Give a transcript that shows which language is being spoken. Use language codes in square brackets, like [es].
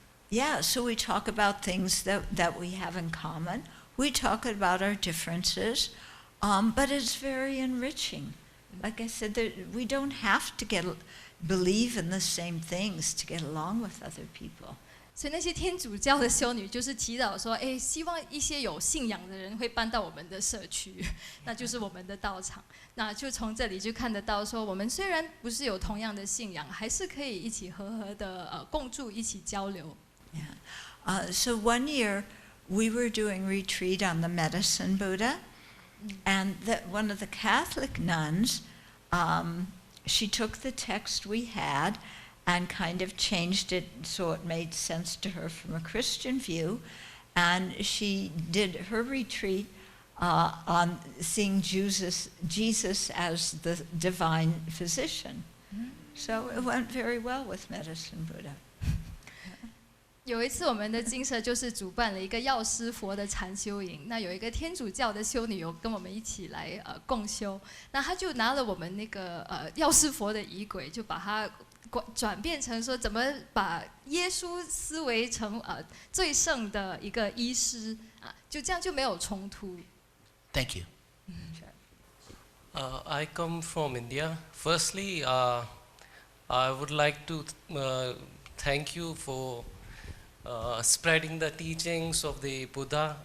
[en] Yeah, so we talk about things that we have in common. We talk about our differences, but it's very enriching. Like I said, we don't have to believe in the same things to get along with other people. [zh] 所以那些天主教的修女就是祈祷说，希望一些有信仰的人会搬到我们的社区，那就是我们的道场。那就从这里就看得到说，我们虽然不是有同样的信仰，还是可以一起和的共住，一起交流。 Yeah. [en] So one year we were doing retreat on the Medicine Buddha, and one of the Catholic nuns, she took the text we had and kind of changed it so it made sense to her from a Christian view, and she did her retreat on seeing Jesus as the divine physician. So it went very well with Medicine Buddha. [zh] 有一次，我们的精舍就是主办了一个药师佛的禅修营。那有一个天主教的修女有跟我们一起来共修，那她就拿了我们那个药师佛的仪轨，就把它转变成说怎么把耶稣思维成最圣的一个医师啊，就这样就没有冲突。 [en] Thank you. I come from India. Firstly, I would like to thank you for spreading the teachings of the Buddha.